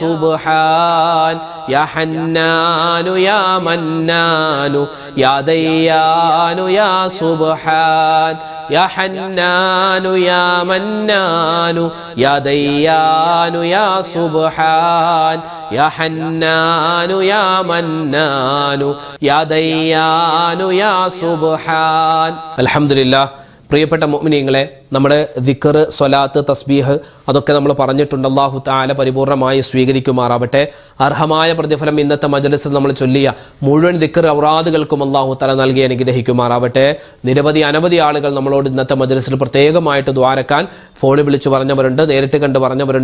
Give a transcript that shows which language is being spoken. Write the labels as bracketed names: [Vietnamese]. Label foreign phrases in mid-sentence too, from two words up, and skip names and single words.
[Arabic] سبحان يا حنان يا منان يا ديان يا سبحان يا حنان يا منان يا ديان يا سبحان يا حنان يا منان يا ديان يا سبحان الحمد لله. [Malayalam] പ്രിയപ്പെട്ട മുഅ്മിനീങ്ങളെ, നമ്മുടെ ദിക്ർ, സ്വലാത്ത്, തസ്ബീഹ് അതൊക്കെ നമ്മൾ പറഞ്ഞിട്ടുണ്ട്. [Arabic] الله تعالى [Malayalam] പരിപൂർണമായി സ്വീകരിക്കുമാറാവട്ടെ. അർഹമായ പ്രതിഫലം ഇന്നത്തെ മജ്‌ലിസിൽ നമ്മൾ ചൊല്ലിയ മുഴുവൻ ദിക്ർ ഔറാദുകൾക്കും [Arabic] الله تعالى [Malayalam] നൽകി അനുഗ്രഹിക്കുമാറാവട്ടെ. അനവധി ആളുകൾ നമ്മളോട് ഇന്നത്തെ മജ്‌ലിസിൽ പ്രത്യേകമായിട്ട് ദ്വാരക്കാൻ ഫോണിൽ വിളിച്ചു പറഞ്ഞവരുണ്ട്, നേരിട്ട് കണ്ട് പറഞ്ഞവരുണ്ട്.